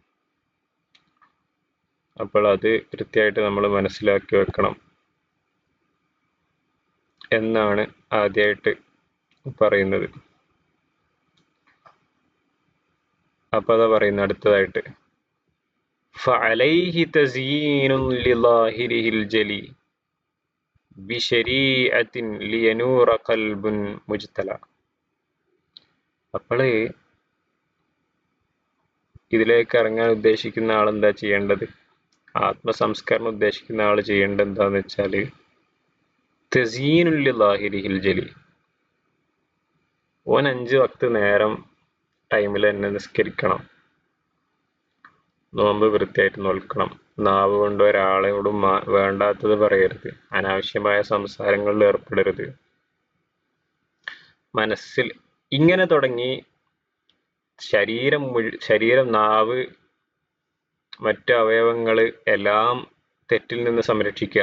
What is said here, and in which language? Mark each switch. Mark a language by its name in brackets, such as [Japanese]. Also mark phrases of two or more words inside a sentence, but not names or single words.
[Malayalam] അപ്പോൾ അത് കൃത്യമായിട്ട് നമ്മൾ മനസ്സിലാക്കി വെക്കണം എന്നാണ് ആദ്യമായിട്ട് പറയുന്നത്. അപ്പൊ അതാ പറയുന്നത് അടുത്തതായിട്ട്, [Arabic] فعليه تزيين لظاهره الجلي بشريعة لينور قلب مجتلى. [Malayalam] അപ്പോള് ഇതിലേക്ക് ഇറങ്ങാൻ ഉദ്ദേശിക്കുന്ന ആളെന്താ ചെയ്യേണ്ടത്? ആത്മസംസ്കരണം ഉദ്ദേശിക്കുന്ന ആൾ ചെയ്യേണ്ടത് എന്താന്ന് വെച്ചാല് [Arabic] تزيين لظاهره الجلي. [Malayalam] ഓൻ 5 വക്ത് നേരം ടൈമിൽ തന്നെ നിസ്കരിക്കണം, നോമ്പ് വൃത്തിയായിട്ട് നോൽക്കണം, നാവ് കൊണ്ട് ഒരാളോടും വേണ്ടാത്തത് പറയരുത്, അനാവശ്യമായ സംസാരങ്ങളിൽ ഏർപ്പെടരുത്, മനസ്സിൽ ഇങ്ങനെ തുടങ്ങി ശരീരം, നാവ്, മറ്റു അവയവങ്ങള് എല്ലാം തെറ്റിൽ നിന്ന് സംരക്ഷിക്കുക.